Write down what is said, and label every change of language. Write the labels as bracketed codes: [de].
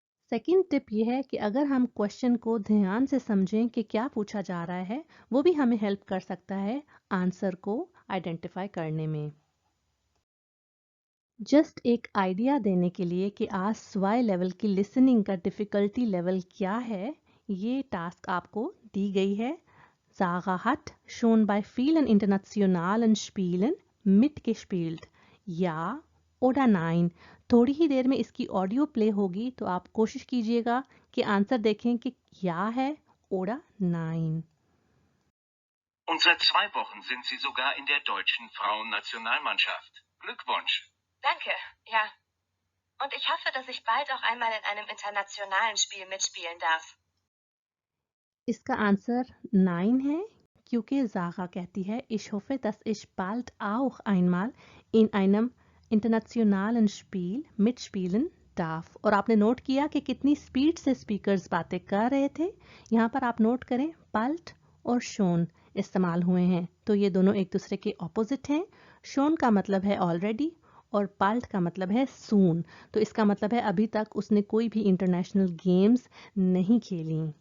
[hi] Second tip ये है कि अगर हम क्वेश्चन को ध्यान से समझें कि क्या पूछा जा रहा है, वो भी हमें हेल्प कर सकता है आंसर को आइडेंटिफाई करने में। जस्ट एक आइडिया देने के लिए कि आज वाई लेवल की लिसनिंग का डिफ़िकल्टी लेवल क्या है, ये टास्क आपको दी गई है। [de] Sarah hat schon bei vielen internationalen Spielen mitgespielt. Ja oder nein? [hi] थोड़ी ही देर में इसकी ऑडियो प्ले होगी, तो आप कोशिश कीजिएगा कि आंसर देखें कि या है [de] oder nein. Und seit 2 Wochen sind Sie sogar in der deutschen Frauennationalmannschaft. Glückwunsch. Danke, ja. Und ich hoffe, dass ich bald auch einmal in einem internationalen Spiel mitspielen darf. [hi] इसका आंसर nein है, क्योंकि Sarah कहती है [de] ich hoffe, dass ich bald auch einmal in einem internationalen Spiel mitspielen darf. [hi] और आपने note किया कि कितनी स्पीड से स्पीकर्स बातें कर रहे थे। यहाँ पर आप नोट करें bald और schon इस्तेमाल हुए हैं, तो ये दोनों एक दूसरे के ऑपोजिट हैं। schon का मतलब है ऑलरेडी और bald का मतलब है soon, तो इसका मतलब है अभी तक उसने कोई भी इंटरनेशनल गेम्स नहीं खेली।